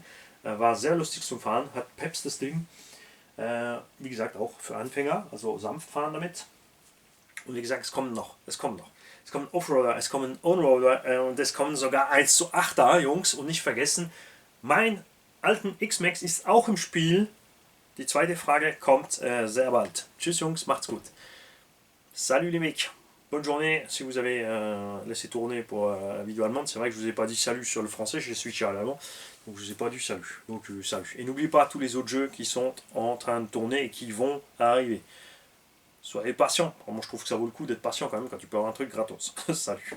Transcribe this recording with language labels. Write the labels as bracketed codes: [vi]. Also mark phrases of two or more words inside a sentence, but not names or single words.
[de] War sehr lustig zum Fahren, hat Peps das Ding. Wie gesagt, auch für Anfänger, also sanft fahren damit. Und wie gesagt, es kommen noch. Es kommen Offroader, es kommen Onroader und es kommen sogar 1:8er, Jungs. Und nicht vergessen, mein alten X-Max ist auch im Spiel. Die zweite Frage kommt sehr bald. Tschüss Jungs, macht's gut. [fr] Salut les mecs. Bonne journée. Si vous avez laissé tourner pour la vidéo allemande, c'est vrai que je vous ai pas dit salut sur le français, j'ai switché à l'allemand. Donc je vous ai pas dit salut. Donc salut. Et n'oubliez pas tous les autres jeux qui sont en train de tourner et qui vont arriver. Soyez patient. Moi je trouve que ça vaut le coup d'être patient quand même quand tu peux avoir un truc gratos.